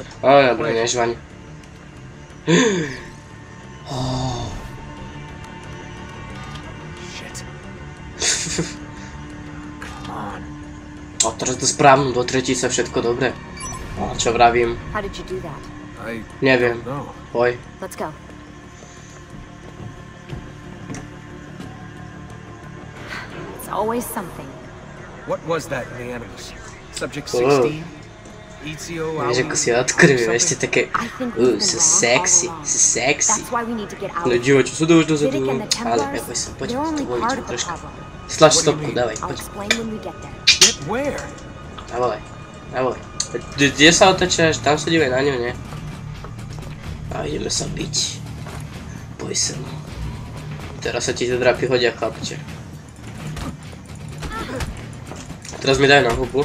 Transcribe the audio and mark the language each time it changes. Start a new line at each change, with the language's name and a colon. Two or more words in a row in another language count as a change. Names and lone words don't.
Slovak: Dobre, nežvaň.
English: Shit. Come on.
Slovak: A teraz to správnu, do tretice všetko dobre. Čo vravím?
English: How did you do that? I
Slovak: Neviem.
English: don't know.
Slovak: Poj.
English: Let's go. It's always something. What was that in the Animus? Subject Whoa. 16? Ezio,
Slovak: Vieš, ako si odkrvil, ešte také...
English: I think we've been so wrong sexy, all along. so sexy. That's why we need to get out
Slovak: No
English: of here.
Slovak: divočo, sú už dozadu.
English: Vidic and the
Slovak: Ale
English: Templars,
Slovak: neboj sa, poď,
English: they're only
Slovak: to
English: part
Slovak: voliť
English: of the
Slovak: troška.
English: problem.
Slovak: Stlač
English: What do you
Slovak: stopku,
English: mean?
Slovak: dávaj,
English: I'll
Slovak: poď.
English: explain when we get there. Get where?
Slovak: Dávaj, dávaj. Kde sa otačáš? Tam sa dívaj na ňu, nie? A ideme sa biť. Boj sa no. Teraz sa ti tie drapy hodia, chlapče. Teraz mi daj na hubu.